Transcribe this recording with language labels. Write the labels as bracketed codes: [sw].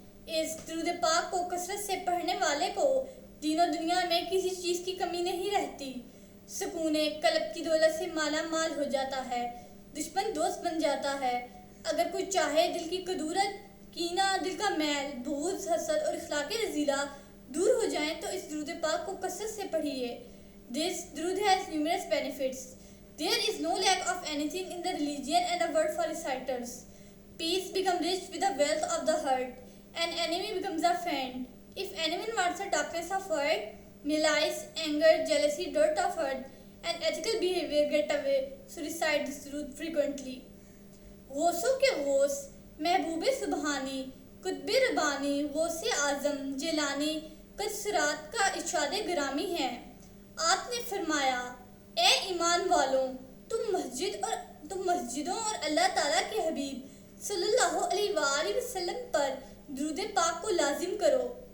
[ur] اس درود پاک کو کثرت سے پڑھنے والے کو دین و دنیا میں کسی چیز کی کمی نہیں رہتی۔ سکون قلب کی دولت سے مالا مال ہو جاتا ہے، دشمن دوست بن جاتا ہے۔ اگر کوئی چاہے دل کی کدورت، کینہ، دل کا میل، بغض، حسد اور اخلاق رذیلہ دور ہو جائیں تو اس درود پاک کو کثرت سے پڑھیے۔ [en] This durood has numerous benefits. There is no lack of anything in the religion and a word for reciters. Peace becomes rich with the wealth of the heart, and enemy becomes a friend. If anyone wants the darkness of heart, malice, anger, jealousy, dirt of heart, and ethical behavior get away, so recite this durood frequently. [ur] غوثوں کے غوث، محبوب سبحانی، قطب ربانی، غوث اعظم، جیلانی قدسرات کا ارشاد گرامی ہے۔ آپ نے فرمایا، اے ایمان والوں، تم مسجدوں اور اللہ تعالیٰ کے حبیب صلی اللہ علیہ وآلہ وسلم پر درود پاک کو لازم کرو۔